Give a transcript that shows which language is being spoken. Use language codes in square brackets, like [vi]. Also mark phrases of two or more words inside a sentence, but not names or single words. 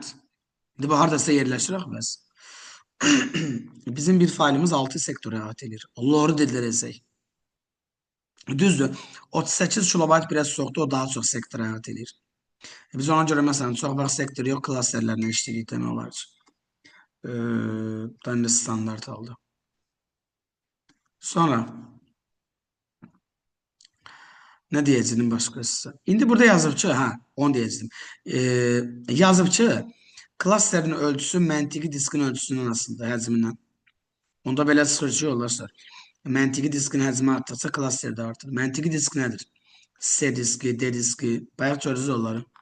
[az] İndi bu hardasa yerləşir axı bəs. Bizim bir faylımız 6 sektora əhatə edir. Doğru dilərsək. Düzdür. 38 kilobayt biraz çoxdur, o daha çox sektora əhatə edir. Biz ona görə məsələn çox vaxt sektor yox, klasterlərlə işləyirik demək olar ki. [tr] Ben de standart aldı. Sonra ne diyeceğim başkası? [az] İndi burada yazıb ki, onu diyeceğim. Yazıb ki, klasterin ölçüsü məntiqi diskin ölçüsündən aslında həcmindən. Onda belə çıxır ki, yoldaşlar. Məntiqi diskin həcmi artdıqca klaster də artır. Məntiqi disk nədir? C diski, D diski. Bayaq görürüz onları.